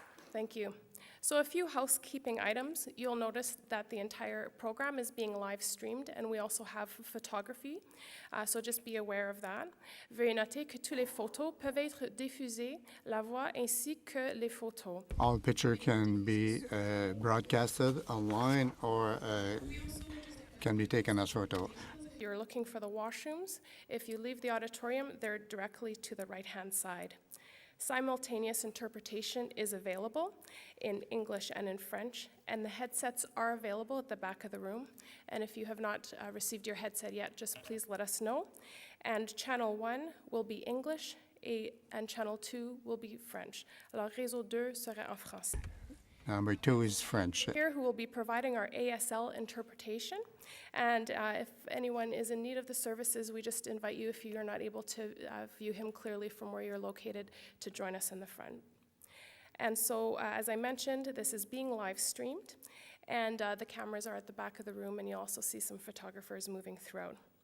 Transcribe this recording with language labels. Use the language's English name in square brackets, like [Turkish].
[English] Thank you. So a few housekeeping items. You'll notice that the entire program is being live streamed, and we also have photography, so just be aware of that. [French] Veuillez noter que toutes les photos peuvent être diffusées, la voix ainsi que les photos. [English] All pictures can be broadcasted online or can be taken as photo. You're looking for the washrooms. If you leave the auditorium, they're directly to the right-hand side. Simultaneous interpretation is available in English and in French, and the headsets are available at the back of the room. And if you have not received your headset yet, just please let us know. And channel 1 will be English, and channel 2 will be French. [French] Alors, réseau 2 serait en français. [English] Number 2 is French. Here who will be providing our ASL interpretation. And if anyone is in need of the services, we just invite you, if you're not able to view him clearly from where you're located, to join us in the front. And so, as I mentioned, this is being live streamed, and the cameras are at the back of the room, and you'll also see some photographers moving throughout.